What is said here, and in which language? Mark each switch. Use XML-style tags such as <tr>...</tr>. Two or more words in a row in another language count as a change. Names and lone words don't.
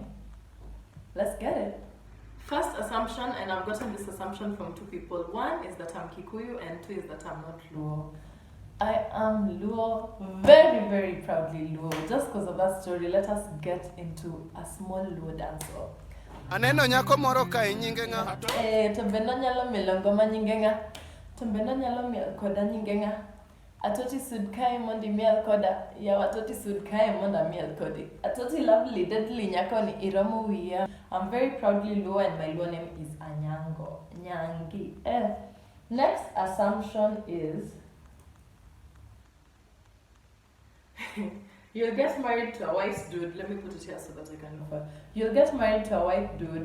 <en>Let's get it. First assumption, and I've gotten this assumption from two people. One is that I'm Kikuyu, and two is that I'm not Luo. I am Luo, very, very proudly Luo. Just because of that story, let us get into a small Luo dance off.</en> <luo>Aneno nyako moro kae nyinge ng'a? To bende nyalo mielo ngoma nyinge ng'a? To bende nyalo miel koda nyinge ng'a? Atoti sud kae mondo imiel koda. Yawa Atoti sud kae mondo amiel kodi. Atoti</luo> <en>lovely, deadly</en> <luo>nyakoni iromo wiya.</luo> <en>I'm very proudly Luo and my Luo name is Anyango.</en> <luo>Nyangi.</luo> <en>Next assumption is you'll get married to a white dude. Let me put it here so that I can refer. You'll get married to a white dude.</en>